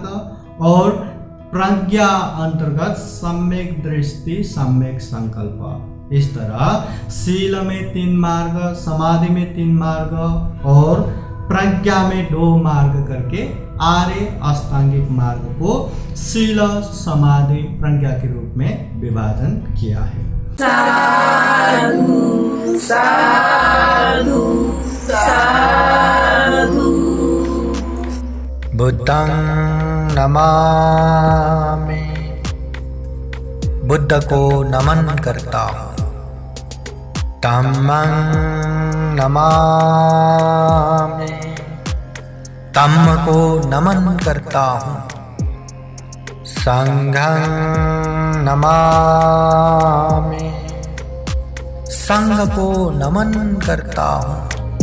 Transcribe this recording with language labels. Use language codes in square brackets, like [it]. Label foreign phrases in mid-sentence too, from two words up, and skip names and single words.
[hi] और प्रज्ञा अंतर्गत सम्यक दृष्टि, सम्यक संकल्प। इस तरह शील में 3 मार्ग, समाधि में 3 मार्ग और प्रज्ञा में 2 मार्ग करके आर्य अष्टांगिक मार्ग को शील, समाधि, प्रज्ञा के रूप में विभाजन किया है। साधु साधु साधु। [pi] बुद्धं नमामि। [hi] बुद्ध को नमन करता हूँ। [pi] धम्मं नमामि, [hi] धम्म को नमन करता हूँ। [pi] संघं नमामि, [hi] संघ को नमन करता हूँ।